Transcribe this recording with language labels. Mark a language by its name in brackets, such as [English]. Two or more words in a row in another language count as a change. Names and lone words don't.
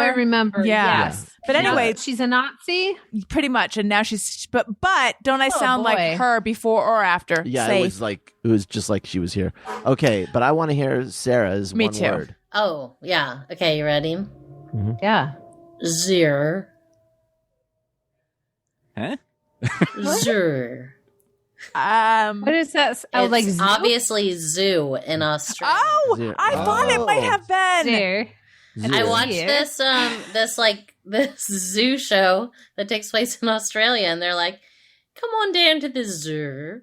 [English] I remember. Yeah. Yes. But anyway, she's a Nazi. pretty much, and now she's. But don't I Oh, sound boy. like her before or after? Yeah, Safe. it was just like she was here. Okay, but I want to hear Sarah's Me one too. word. Oh, yeah. Okay, you ready? Yeah. Zir. Huh? Zir. What is that? Oh, It's like zoo? obviously zoo in Australia. Oh, Zero. I thought it might have been. There. I Zero. watched this zoo show that takes place in Australia, and they're like, "Come on down to the zoo."